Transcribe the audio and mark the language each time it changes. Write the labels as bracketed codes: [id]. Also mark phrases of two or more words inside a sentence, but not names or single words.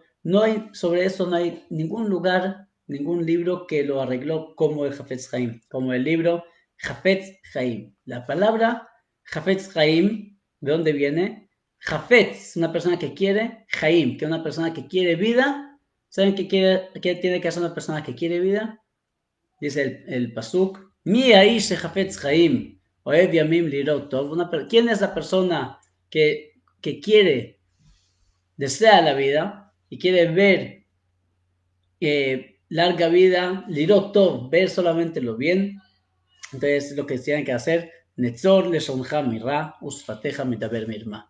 [es] Sobre eso no hay ningún lugar, ningún libro que lo arregló como el Hafetz Haim, como el libro Hafetz Haim. La palabra Hafetz Haim, ¿de dónde viene? Hafetz, una persona que quiere, Haim, que es una persona que quiere vida. ¿Saben qué tiene que hacer una persona que quiere vida? Dice el Pasuk, [he] מי איש חפץ חיים, אוהב ימים לראות טוב. [es] ¿Quién es la persona que quiere, desea la vida y quiere ver larga vida, [he] לראות טוב, [es] ver solamente lo bien? Entonces, lo que tienen que hacer, [he] נצור לשונך מרע, ושפתיך מדבר מרמה.